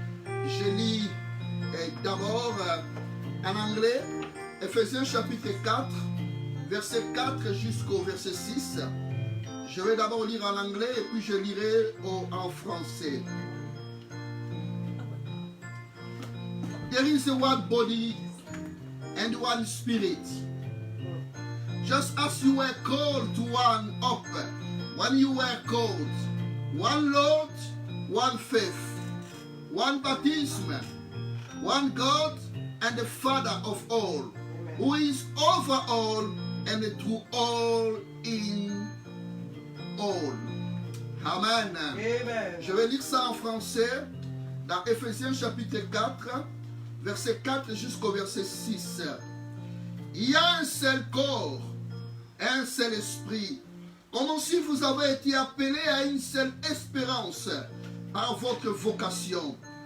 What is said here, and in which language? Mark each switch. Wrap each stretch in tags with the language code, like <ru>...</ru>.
<fr>Je lis d'abord en anglais. Éphésiens chapitre 4, verset 4 jusqu'au verset 6. Je vais d'abord lire en anglais et puis je lirai en français.</fr> <en>There is a one body and one spirit. Just as you were called to one hope when you were called, one Lord, one faith, one baptism, one God and the Father of all, who is over all and through all in all. Amen. Amen.</en> <fr>Je vais lire ça en français dans Éphésiens chapitre 4, verset 4 jusqu'au verset 6. Il y a un seul corps, un seul esprit, comme aussi vous avez été appelés à une seule espérance par votre vocation.</fr>